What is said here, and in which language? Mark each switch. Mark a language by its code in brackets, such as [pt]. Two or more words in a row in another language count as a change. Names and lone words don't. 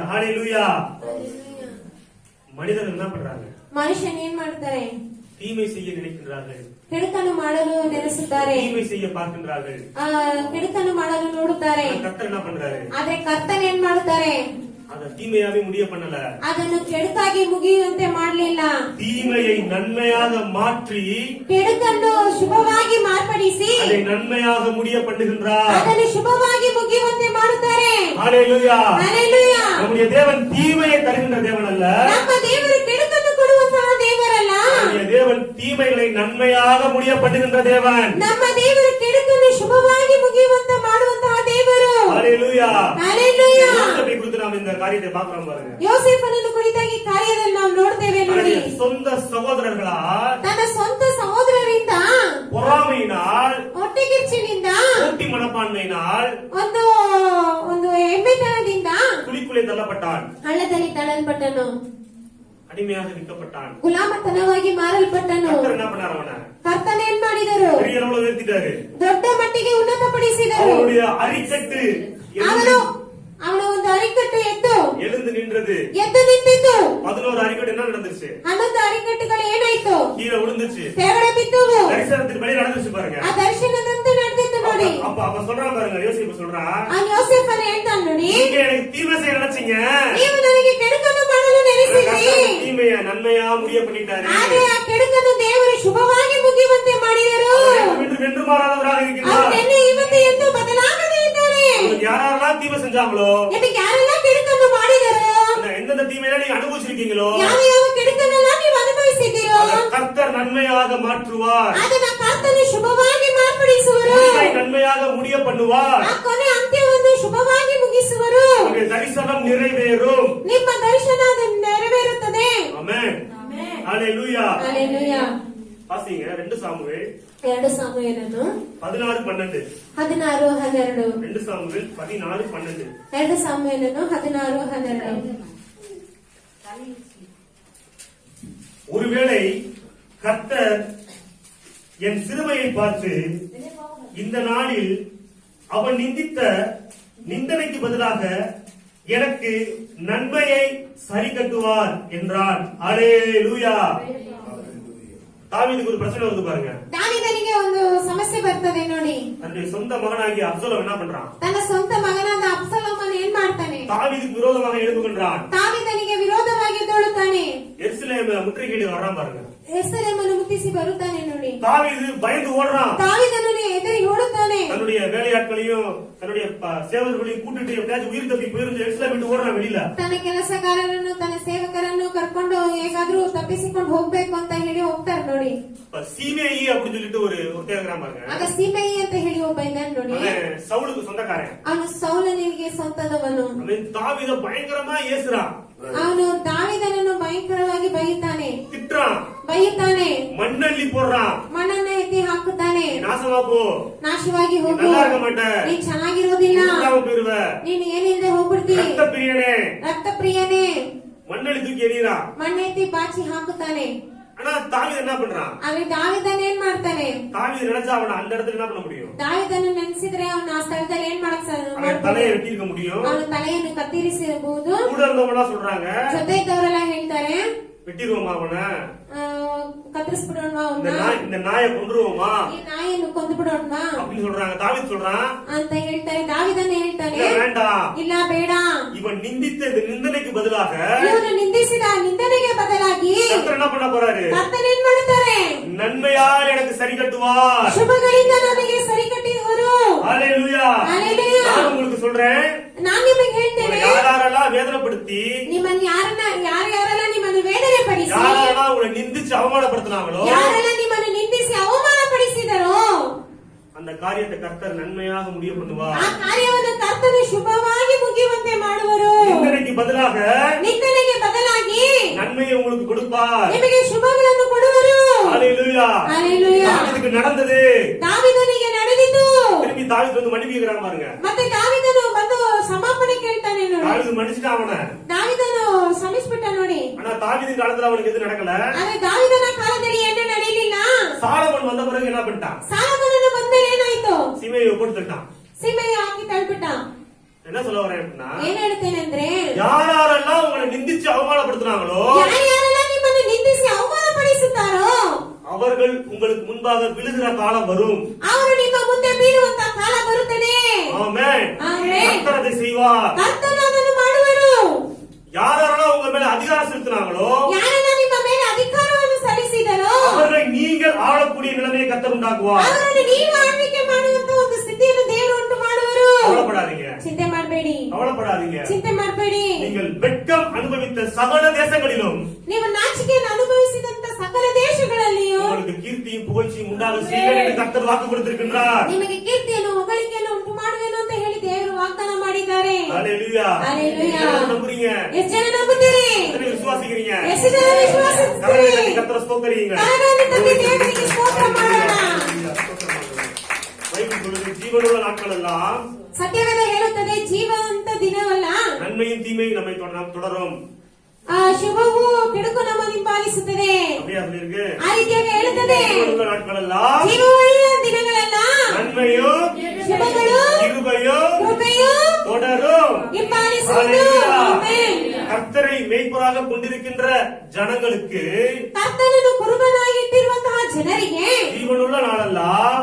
[ta] ஹalleluya. மனிதர்கள் என்ன பண்றாங்க? [kn] ಮನುಷ್ಯನ್ ಏನ್ ಮಾಡ್ತಾರೆ? [ta] தீமை செய்ய நினைக்கின்றார்கள், [kn] ಕೆಡುಕನ್ನು ಮಾಡಲು ನೆನೆಸುತ್ತಾರೆ, [ta] தீமை செய்ய பார்க்கின்றார்கள். [kn] ಕೆಡುಕನ್ನು ಮಾಡಲು ನೋಡುತ್ತಾರೆ. [ta] கர்த்தர் என்ன பண்றாரு? [kn] ಆದ್ರೆ ಕರ್ತನ್ ಏನ್ ಮಾಡುತ್ತಾರೆ? [ta] அத தீமையாவே முடிய பண்ணல, [kn] ಅದನ್ನು ಕೆಡುಕಾಗಿ ಮುಗಿಯುವಂತೆ ಮಾಡಲಿಲ್ಲ. [ta] தீமையை நன்மையாக மாற்றி [kn] ಕೆಡುಕನ್ನು ಶುಭವಾಗಿ ಮಾರ್ಪಡಿಸಿ [ta] அதை நன்மையாக முடிய பண்ணுகின்றார். [kn] ಅದನ್ನು ಶುಭವಾಗಿ ಮುಗಿಯುವಂತೆ ಮಾಡುತ್ತಾರೆ. [ta] ஹalleluya. [kn] ஹalleluya. [ta] நம்முடைய தேவன் தீமையை தருகின்ற தேவன் அல்ல. [kn] ನಮ್ಮ ದೇವರು ಕೆಡುಕನ್ನು ಕೊಡುವಂತಹ ದೇವರಲ್ಲ. [ta] நம்முடைய தேவன் தீமைகளை நன்மையாக முடிய பண்ணுகின்ற தேவன். [kn] ನಮ್ಮ ದೇವರು ಕೆಡುಕನ್ನು ಶುಭವಾಗಿ ಮುಗಿಯುವಂತೆ ಮಾಡುವಂತಹ ದೇವರು. [ta] ஹalleluya. [kn] ஹalleluya. [ta] யோசேப்பை குறித்து நாம் இந்த காரியத்தை பார்க்கிறோம் பாருங்க. [kn] ಯೋಸೇಫನನ್ನು ಕುರಿತಾಗಿ ಕಾರ್ಯದಲ್ಲಿ ನಾವು ನೋಡ್ತೇವೆ ನೋಡಿ. [ta] தன்னுடைய சொந்த சகோதரர்களால், [kn] ತನ್ನ ಸ್ವಂತ ಸಹೋದರರಿಂದ, [ta] பொறாமையினால், [kn] ಹೊಟ್ಟೆಕಿಚ್ಚಿನಿಂದ, [ta] போட்டி மனப்பான்மையினால் [kn] ಒಂದು ಒಂದು ಹೆಮ್ಮೆತನದಿಂದ [ta] குழிக்குள்ளே தள்ளப்பட்டான், [kn] ಹಳ್ಳದಲ್ಲಿ ತಳ್ಳಲ್ಪಟ್ಟನು, [ta] அடிமையாக விற்கப்பட்டான். [kn] ಗುಲಾಮತನವಾಗಿ ಮಾರಲ್ಪಟ್ಟನು. [ta] கர்த்தர் என்ன பண்ணார்? அவனை [kn] ಕರ್ತನ ಏನ್ ಮಾಡಿದರು? [ta] பெரிய அளவுல உயர்த்திட்டாரு. [kn] ದೊಡ್ಡ ಮಟ್ಟಿಗೆ ಉನ್ನತಪಡಿಸಿದರು. [ta] அவனுடைய அரிக்கட்டு [kn] ಅವನ ಒಂದು ಅರಿಕಟ್ಟು [ta] எழுந்து நின்றது. [kn] ಎದ್ದು ನಿಂತಿತ್ತು. [ta] 11 அரிக்கட்டு என்ன நடந்துச்சு? [kn] 11 ಅರಿಕಟ್ಟುಗಳು ಏನಾಯ್ತು? [ta] கீழே விழுந்துச்சு. [kn] ಕೆಳಗಡೆ ಬಿದ್ದುವು. [ta] தரிசனத்தின் படி நடந்துச்சு பாருங்க. [kn] ಆ ದರ್ಶನದಂತೆ ನಡೆದಿತ್ತು ನೋಡಿ. [ta] அப்ப சொல்றான் பாருங்க, யோசிப்பு சொல்றான், [kn] ಆ ಯೋಸೇಫನ ಹೇಳ್ತಾನೆ ನೋಡಿ, [ta] நீங்க எனக்கு தீமை செய்ய நினைச்சீங்க, [kn] ನೀವು ನನಗೆ ಕೆಡುಕನ್ನು ಮಾಡಲು ನೆನೆಸಿರಿ. [ta] தீமைய நன்மையா முடிய பண்ணிட்டாரு. [kn] ಆದರೆ ಆ ಕೆಡುಕನ್ನು ದೇವರು ಶುಭವಾಗಿ ಮುಗಿಯುವಂತೆ ಮಾಡಿದರು. [ta] வென்று மாறாதவராக இருக்கிறார். [kn] ಅವರು ನಿನ್ನೆ ಇವತ್ತು ಎಂದು ಬದಲಾಗದೇ ಇದ್ದಾರೆ. [ta] யாரெல்லாம் தீமை செஞ்சாங்களோ, [kn] ನಿಮಗೆ ಯಾರೆಲ್ಲ ಕೆಡುಕನ್ನು ಮಾಡಿದರು, [ta] எந்தெந்த தீமையெல்லாம் நீங்க அனுபவிச்சிருக்கீங்களோ, [kn] ಯಾವ ಯಾವ ಕೆಡುಕನ್ನೆಲ್ಲ ನೀವು ಅನುಭವಿಸಿದ್ದೀರೋ [ta] கர்த்தர் நன்மையாக மாற்றுவார். [kn] ಅದನ್ನ ಕರ್ತನು ಶುಭವಾಗಿ ಮಾರ್ಪಡಿಸುವರು. [ta] முடிவை நன்மையாக முடிய பண்ணுவார். [kn] ಆ ಕೊನೆ ಅಂತ್ಯವನ್ನು ಶುಭವಾಗಿ ಮುಗಿಸುವರು. [ta] உங்களுடைய தரிசனம் நிறைவேறும். [kn] ನಿಮ್ಮ ದರ್ಶನ ಅದು ನೆರವೇರುತ್ತದೆ. [ta] ஆமென். ஹalleluya. [kn] ಹalleluya. [ta] வாசிங்க 2 சாமுவேல் [kn] 2 ಸಾಮುವೇಲನು [ta] 16:12. [kn] 16:12. [ta] 2 சாமுவேல் 16:12. [kn] 2 ಸಾಮುವೇಲನು 16:12. [ta] ஒருவேளை கர்த்தர் என் சிறுமையை பார்த்து இந்த நாளில் அவன் நிந்தித்த நிந்தனைக்கு பதிலாக எனக்கு நன்மையை சரி கட்டுவார் என்றான். அல்லேலூயா. தாவீதுக்கு ஒரு பிரச்சனை வந்து பாருங்க. [kn] ದಾವೀದನಿಗೆ ಒಂದು ಸಮಸ್ಯೆ ಬರ್ತದೆ ನೋಡಿ. [ta] தன்னுடைய சொந்த மகனாகிய அப்சலோம் என்ன பண்றான்? [kn] ತನ್ನ ಸ್ವಂತ ಮಗನಾದ ಅಬ್ಸಲೋಮನ ಏನ್ ಮಾಡ್ತಾನೆ? [ta] தாவீதுக்கு விரோதமாக எழுப்புகின்றான். [kn] ದಾವೀದನಿಗೆ ವಿರೋಧವಾಗಿ ಎದ್ದೇಳುತ್ತಾನೆ. [ta] எருசலேம் முற்றுகையிட்டு வர்றான் பாருங்க. [kn] ಯೆರೂಸಲೇಮನ್ನು ಮುತ್ತಿಸಿ ಬರುತ್ತಾನೆ ನೋಡಿ. [ta] தாவீது பயந்து ஓடுறான். [kn] ದಾವೀದನು ಎದುರಿ ಓಡುತ್ತಾನೆ. [ta] தன்னுடைய வேலையாட்களையும் தன்னுடைய சேவகர்களையும் கூட்டிட்டு எப்படியாச்சும் உயிர் தப்பி போயிருந்து எருசலேம் விட்டு ஓடுறான் வெளியில. [kn] ತನ್ನ ಕೆಲಸಗಾರರನ್ನು ತನ್ನ ಸೇವಕರನ್ನು ಕರ್ಕೊಂಡು ಹೇಗಾದ್ರೂ ತಪ್ಪಿಸಿಕೊಂಡು ಹೋಗ್ಬೇಕು ಅಂತ ಹೇಳಿ ಹೋಗ್ತಾರೆ ನೋಡಿ. [ta] சீமேயி அப்படின்னு சொல்லிட்டு ஒரு தேவகிராம் பாருங்க. [kn] ಆಗ ಸೀಮೆಯಿ ಅಂತ ಹೇಳಿ ಒಬ್ಬ ಇದ್ದಾನೆ ನೋಡಿ. [ta] அவன் சவுலுக்கு சொந்தக்காரன். [kn] ಅವನು ಸೌಲನಿಗೆ ಸ್ವಂತದವನು. [ta] அவன் தாவீதை பயங்கரமா ஏசுறான். [kn] ಅವನು ದಾವೀದನನ್ನು ಭಯಂಕರವಾಗಿ ಬೈಯುತ್ತಾನೆ, [ta] திட்டுறான், [kn] ಬೈಯುತ್ತಾನೆ, [ta] மண்ணள்ளி போடுறான், [kn] ಮಣ್ಣನ್ನ ಎತ್ತಿ ಹಾಕುತ್ತಾನೆ. [ta] நாசமா போ, [kn] ನಾಶವಾಗಿ ಹೋಗು, [ta] நல்லா இருக்க மாட்டே, [kn] ನೀನ್ ಚೆನ್ನಾಗಿರೋದಿಲ್ಲ, [ta] இல்லாம போயிருவ, [kn] ನೀನು ಏನಿಲ್ಲದೆ ಹೋಗ್ಬಿಡ್ತಿ, [ta] ரத்த பிரியனே, [kn] ರಕ್ತ ಪ್ರಿಯನೇ, [ta] மண்ணள்ளி தூக்கಿ எறிகிறான். [kn] ಮಣ್ಣೆತ್ತಿ ಬಾಚಿ ಹಾಕುತ್ತಾನೆ. [ta] ஆனா தாவீது என்ன பண்றான்? [kn] ಆದ್ರೆ ದಾವೀದನ ಏನ್ ಮಾಡ್ತಾನೆ? [ta] தாவீது நினைச்சா அவன அந்த இடத்துல என்ன பண்ண முடியும்? [kn] ದಾವೀದನ ನೆನೆಸಿದ್ರೆ ಅವನ ಆ ಸ್ಥಳದಲ್ಲಿ ಏನ್ ಮಾಡಕ್ [ta] அவன் தலையை வெட்டி இருக்க முடியும். [kn] ಅವನ ತಲೆಯನ್ನು ಕತ್ತರಿಸಬಹುದು. [ta] கூட இருந்தவங்களா சொல்றாங்க, [kn] ಜೊತೆ ಇದ್ದವರೆಲ್ಲ ಹೇಳ್ತಾರೆ, [ta] வெட்டிடுவோமா அவன, [kn] ಕತ್ತರಿಸ್ಬಿಡೋಣವಾ ಅವನ್ನ, [ta] இந்த நாயை கொன்றுவோமா, [kn] ಈ ನಾಯಿಯನ್ನು ಕೊಂದು ಬಿಡೋಣವಾ [ta] அப்படின்னு சொல்றாங்க. தாவீது சொல்றான் [kn] ಅಂತ ಹೇಳ್ತಾರೆ. ದಾವೀದನ ಹೇಳ್ತಾನೆ, [ta] இல்ல வேண்டாம், [kn] ಇಲ್ಲ ಬೇಡ, [ta] இவன் நிந்தித்த இந்த நிந்தனைக்கு பதிலாக [kn] ಇವನು ನಿಂದಿಸಿದ ನಿಂದನೆಗೆ ಬದಲಾಗಿ [ta] கர்த்தர் என்ன பண்ண போறாரு? [kn] ಕರ್ತನು ಏನ್ ಮಾಡುತ್ತಾರೆ? [ta] நன்மையால் எனக்கு சரி கட்டுவார். [kn] ಶುಭಗಳಿಂದ ನನಗೆ ಸರಿ ಕಟ್ಟಿದವರು. [ta] ஹalleluya. [kn] ஹalleluya. [ta] நான் உங்களுக்கு சொல்றேன், [kn] ನಾನು ನಿಮಗೆ ಹೇಳ್ತೇನೆ, [ta] யாரெல்லாம் வேதனைப்படுத்தி, [kn] ನಿಮ್ಮನ್ನು ಯಾರೆಲ್ಲ ನಿಮ್ಮನ್ನು ವೇದನೆ ಪಡಿಸಿ, [ta] யாரெல்லாம் உங்களை நிந்திச்சு அவமானப்படுத்தினாங்களோ, [kn] ಯಾರೆಲ್ಲ ನಿಮ್ಮನ್ನು ನಿಂದಿಸಿ ಅವಮಾನ ಪಡಿಸಿದರೋ, [ta] அந்த காரியத்தை கர்த்தர் நன்மையாக முடிய பண்ணுவார். [kn] ಆ ಕಾರ್ಯವನ್ನು ಕರ್ತನು ಶುಭವಾಗಿ ಮುಗಿಯುವಂತೆ ಮಾಡುವರು. [ta] நிந்தனைக்கு பதிலாக [kn] ನಿಂದನೆಗೆ ಬದಲಾಗಿ [ta] நன்மையை உங்களுக்கு கொடுப்பார். [kn] ನಿಮಗೆ ಶುಭಗಳನ್ನು ಕೊಡುವರು. [ta] ஹalleluya. [kn] ஹalleluya. [ta] தாவீதுக்கு நடந்தது, [kn] ದಾವೀದನಿಗೆ ನಡೆದಿತು. [ta] திரும்பி தாவீது வந்து மன்னிப்பு கேக்குறான் பாருங்க. [kn] ಮತ್ತೆ ದಾವೀದನು ಬಂದು ಸಮಾಪನೆ ಕೇಳ್ತಾನೆ ನೋಡಿ. [ta] தாவீது மன்னிச்சிட்டான் அவன. [kn] ದಾವೀದನು ಕ್ಷಮಿಸ್ಬಿಟ್ಟ ನೋಡಿ. [ta] ஆனா தாவீது காலத்துல அவனுக்கு எது நடக்கல. [kn] ಆದ್ರೆ ದಾವೀದನ ಕಾಲದಲ್ಲಿ ಏನು ನಡೆಯಲಿಲ್ಲ. [ta] சாலமோன் வந்த பிறகு என்ன பண்ணிட்டான்? [kn] ಸಾಲಮೋನನು ಬಂದರೆ ಏನಾಯ್ತು? [ta] சீமையை ஒப்புடுத்துட்டான். [kn] ಸೀಮೆಯ ಹಾಕಿ ತಳ್ಬಿಟ್ಟ. [ta] என்ன சொல்ல வரேன் அப்படின்னா, [kn] ಏನ್ ಹೇಳ್ತೇನೆ ಅಂದ್ರೆ, [ta] யாரெல்லாம் உங்களை நிந்திச்சு அவமானப்படுத்தினாங்களோ, [kn] ಯಾರೆಲ್ಲ ನಿಮ್ಮನ್ನು ನಿಂದಿಸಿ ಅವಮಾನ ಪಡಿಸುತ್ತಾರೋ, [ta] அவர்கள் உங்களுக்கு முன்பாக விழுகிற காலம் வரும். [kn] ಅವರು ನಿಮ್ಮ ಮುಂದೆ ಬೀಳುವಂತ ಕಾಲ ಬರುತ್ತದೆ. [ta] ஆமென். [kn] ஆமென். [ta] கர்த்தர் அதை செய்வார். [kn] ಕರ್ತನು ಅದನ್ನು ಮಾಡುವರು. [ta] யாரெல்லாம் உங்க மேல அதிகாரம் செலுத்தினாங்களோ, [kn] ಯಾರೆಲ್ಲ ನಿಮ್ಮ ಮೇಲೆ ಅಧಿಕಾರವನ್ನು ಸಲ್ಲಿಸಿದರೋ, [ta] அவர்களை நீங்கள் ஆளக்கூடிய நிலைமையை கர்த்தர் உண்டாக்குவார். [kn] ಅವರನ್ನು ನೀವು ಆಳ್ವಿಕೆ ಮಾಡುವಂತ ಒಂದು ಸ್ಥಿತಿಯನ್ನು ದೇವರು ಉಂಟು ಮಾಡುವರು. [ta] கவலைப்படாதீங்க, [kn] ಚಿಂತೆ ಮಾಡಬೇಡಿ, [ta] கவலைப்படாதீங்க. [kn] ಚಿಂತೆ ಮಾಡಬೇಡಿ. [ta] நீங்கள் வெட்கம் அனுபவித்த சகல தேசங்களிலும் [kn] ನೀವು ನಾಚಿಕೆಯನ್ನು ಅನುಭವಿಸಿದಂತ ಸಕಲ ದೇಶಗಳಲ್ಲಿಯೂ [ta] உங்களுக்கு கீர்த்தியும் புகழ்ச்சியும் உண்டாக செய்வேன் என்று கர்த்தர் வாக்கு கொடுத்திருக்கின்றார். [kn] ನಿಮಗೆ ಕೀರ್ತಿಯನ್ನು ಹೊಗಳಿಕೆಯನ್ನು ಉಂಟು ಮಾಡುವೆನು ಅಂತ ಹೇಳಿ ದೇವರು ವಾಗ್ದಾನ ಮಾಡಿದ್ದಾರೆ. [ta] ஹalleluya. [kn] ஹalleluya. [ta] எத்தனை நம்புறீங்க? [kn] ಎಷ್ಟು ಜನ ನಂಬುತ್ತೀರಿ? [ta] எத்தனை விசுவாசிக்கிறீங்க? [kn] ಎಷ್ಟು ಜನ ವಿಶ್ವಾಸಿಸುತ್ತೀರಿ? [ta] கர்த்தரை ஸ்தோத்திரியுங்க. [kn] ಕರಗಳನ್ನು ತಟ್ಟಿ ದೇವರಿಗೆ ಸ್ತೋತ್ರ ಮಾಡೋಣ. [ta] பைபிள் சொல்லுது, ஜீவனுள்ள நாட்கள் எல்லாம் [kn] ಸತ್ಯವೇದ ಹೇಳುತ್ತದೆ, ಜೀವಂತ ದಿನವಲ್ಲ, [ta] நன்மையும் தீமையும் நம்மை தொடரும். [kn] ಆ ಶುಭವು ಕೆಡುಕು ನಮ್ಮನ್ನು ಹಿಂಬಾಲಿಸುತ್ತದೆ. [ta] அப்படியே அப்படி இருக்கு. [kn] ಆ ರೀತಿಯಾಗಿ ಹೇಳುತ್ತದೆ, [ta] ஜீவனுள்ள நாட்கள் எல்லாம் [kn] ಜೀವವುಳ್ಳ ದಿನಗಳೆಲ್ಲ [ta] நன்மையும் [kn] ಶುಭಗಳು [ta] கிருபையும் [kn] ಕೃಪೆಯು [ta] தொடரும். [kn] ಹಿಂಬಾಲಿಸುವುದು. ಆಮೆನ್. [ta] கர்த்தரை மேய்ப்பராக கொண்டிருக்கின்ற ஜனங்களுக்கு [kn] ಕರ್ತನನ್ನು ಕುರುಬನಾಗಿಟ್ಟಿರುವಂತಹ ಜನರಿಗೆ [ta] ஜீவனுள்ள நாளெல்லாம்